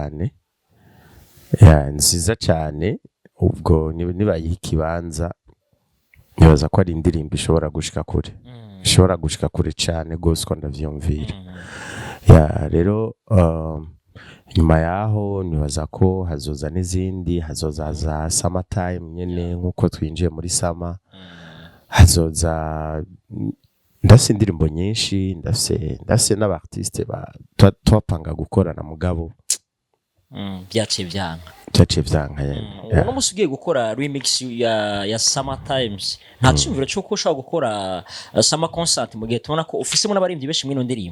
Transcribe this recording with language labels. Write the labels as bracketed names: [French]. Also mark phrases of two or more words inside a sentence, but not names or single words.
[Rundi] cyane ubwo nibayiha ikibanza nibaza ko ari indirimbo ishobora gushika kure ishobora gushika kure cyane gose ko ndavyumvira ya rero nyuma yaho nibaza ko hazoza n'izindi hazoza za [English] summer time [Rundi] nyene nkuko twinjiye muri summer hazoza ndafise indirimbo nyinshi ndafise n'abartiste twapanga gukorana mugabo byaciye byanka uno musi ugiye gukora remix ya Summer Times nta cyumviro cyo ko ushaka gukora [English] summer concert [Rundi] mu gihe tubona ko ufisemo n'abaririmbyi benshi mwino ndirimbo